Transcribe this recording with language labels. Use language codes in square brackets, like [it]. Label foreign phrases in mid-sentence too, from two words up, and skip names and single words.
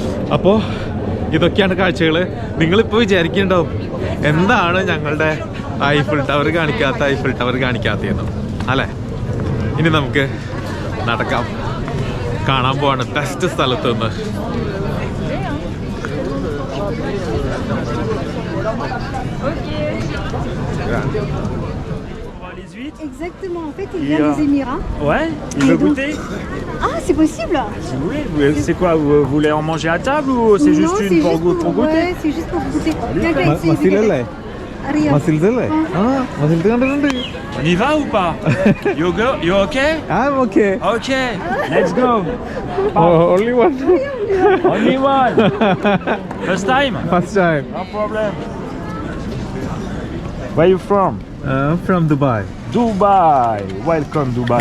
[ml] അപ്പോൾ ഇതൊക്കെയാണ് കാഴ്ചകൾ. നിങ്ങളിപ്പോൾ വിചാരിക്കുന്നുണ്ടാവും എന്താണ് ഞങ്ങളുടെ ഐഫിൾ ടവർ കാണിക്കാത്തതെന്ന് അല്ലേ? ഇനി നമുക്ക് നടക്കാം, കാണാൻ പോവാണ് ബെസ്റ്റ് സ്ഥലത്ത് നിന്ന്. [fr] Exactement, en fait, il vient des Émirats. Ouais, il veut goûter. Ah, c'est possible. Si vous voulez, c'est quoi, vous voulez en manger à table ou c'est juste Non, une pour goûter? Ouais, c'est juste pour goûter. Viens, viens, ici, [ml] മസിലല്ലേ? [fr] Arrière. [ml] മസിൽസ് അല്ലേ? ആ മസിൽസ് കണ്ടിട്ടുണ്ട്. [fr] On y va ou pas? [en] You go, you okay? ഓക്കെ. Okay, let's go. Only one. Only one. First time? First time. No problem. Where you from? From Dubai. Dubai. Welcome Dubai.